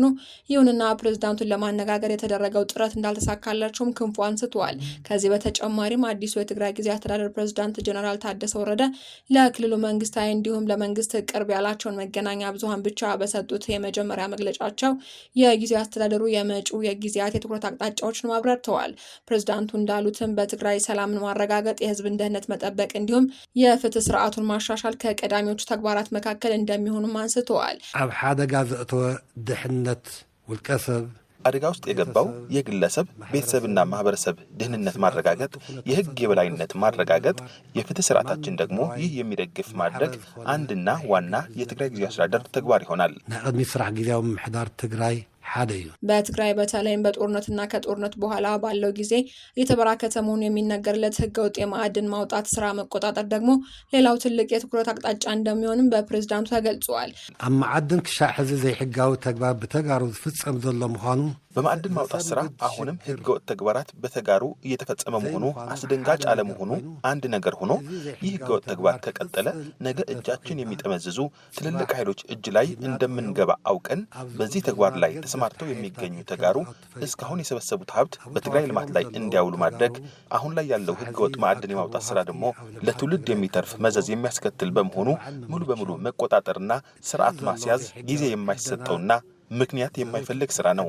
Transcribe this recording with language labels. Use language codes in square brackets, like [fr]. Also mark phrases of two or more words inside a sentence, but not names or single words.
[am] ይሁንና ፕሬዝዳንቱን ለማነጋገር የተደረገው ጥረት እንዳልተሳካላቸውም ክንፉ አንስተዋል። ከዚህ በተጨማሪም አዲሱ የትግራይ ጊዜያዊ አስተዳደር ፕሬዝዳንት ጀነራል ታደሰ ወረደ ለክልሉ መንግስታዊ እንዲሁም ለመንግስት ቅርብ ያላቸውን መገናኛ ብዙሃን ብቻ በሰጡት የመጀመሪያ መግለጫቸው የጊዜያዊ አስተዳደሩ የመጪው የጊዜያት የትኩረት አቅጣጫዎችን አብራርተዋል። ፕሬዝዳንቱ እንዳሉትም በትግራይ ሰላምን ማረጋገጥ፣ የህዝብን ደህንነት መጠበቅ እንዲሁም የፍትህ ስርዓቱን ማሻሻል ከቀዳሚዎቹ ተግባራት መካከል እንደሚሆኑም አንስተዋል። [ti] ኣብ ሓደጋ ዘእተወ ድሕነት ውልቀ ሰብ [am] አደጋ ውስጥ የገባው የግለሰብ ቤተሰብና ማህበረሰብ ደህንነት ማረጋገጥ፣ የህግ የበላይነት ማረጋገጥ፣ የፍትህ ስርዓታችን ደግሞ ይህ የሚደግፍ ማድረግ አንድና ዋና የትግራይ ጊዜያዊ አስተዳደር ተግባር ይሆናል። [ti] ናይ ቅድሚት ስራሕ ጊዜያዊ ምምሕዳር ትግራይ [am] በትግራይ በተለይም በጦርነትና ከጦርነት በኋላ ባለው ጊዜ የተበራከተ መሆኑ የሚነገርለት ህገወጥ የማዕድን ማውጣት ስራ መቆጣጠር ደግሞ ሌላው ትልቅ የትኩረት አቅጣጫ እንደሚሆንም በፕሬዝዳንቱ ተገልጿል። [ti] ኣብ ማዕድን ክሻዕ ሕዚ ዘይሕጋዊ ተግባር በተጋሩ ዝፍጸም ዘሎ ምዃኑ [am] በማዕድን ማውጣት ስራ አሁንም ህገወጥ ተግባራት በተጋሩ እየተፈጸመ መሆኑ አስደንጋጭ አለመሆኑ አንድ ነገር ሆኖ ይህ ህገወጥ ተግባር ከቀጠለ ነገ እጃችን የሚጠመዝዙ ትልልቅ ኃይሎች እጅ ላይ እንደምንገባ አውቀን በዚህ ተግባር ላይ ተሰማርተው የሚገኙ ተጋሩ እስካሁን የሰበሰቡት ሀብት በትግራይ ልማት ላይ እንዲያውሉ ማድረግ፣ አሁን ላይ ያለው ህገወጥ ማዕድን የማውጣት ስራ ደግሞ ለትውልድ የሚተርፍ መዘዝ የሚያስከትል በመሆኑ ሙሉ በሙሉ መቆጣጠርና ስርዓት ማስያዝ ጊዜ የማይሰጠውና ምክንያት የማይፈልግ ስራ ነው።